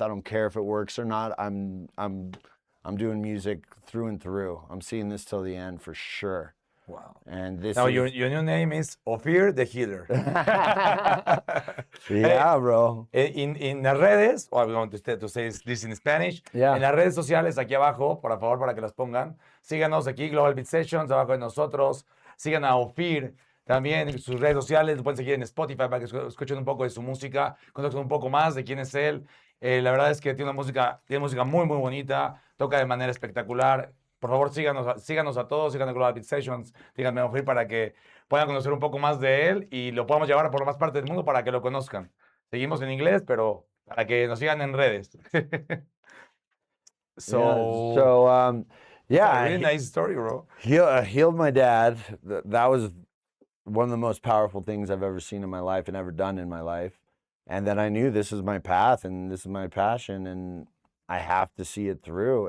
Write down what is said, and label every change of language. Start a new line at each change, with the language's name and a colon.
English: I don't care if it works or not. I'm doing music through and through. I'm seeing this till the end for sure. Wow. And this now your new name is Ofier the Healer. Yeah, bro. In las redes, I'm going to say this in Spanish. Yeah.
Spanish: En las redes sociales aquí abajo, por favor, para que las pongan. Síganos aquí, Global Beat Sessions, abajo de nosotros. Sigan a Ofier también en sus redes sociales. Lo pueden seguir en Spotify para que escuchen un poco de su música, conozcan un poco más de quién es él. La verdad es que tiene música muy, muy bonita. Toca de manera espectacular. Por favor, síganos a todos, sigan a Global Beat Sessions, díganme Ofier para que puedan conocer un poco más de él y lo podamos llevar por más partes del mundo para que lo conozcan. Seguimos en inglés, pero para que nos sigan en redes.
English: So, yeah, it's a really nice story, bro. healed my dad. That was one of the most powerful things I've ever seen in my life and ever done in my life. And then I knew this is my path and this is my passion and I have to see it through.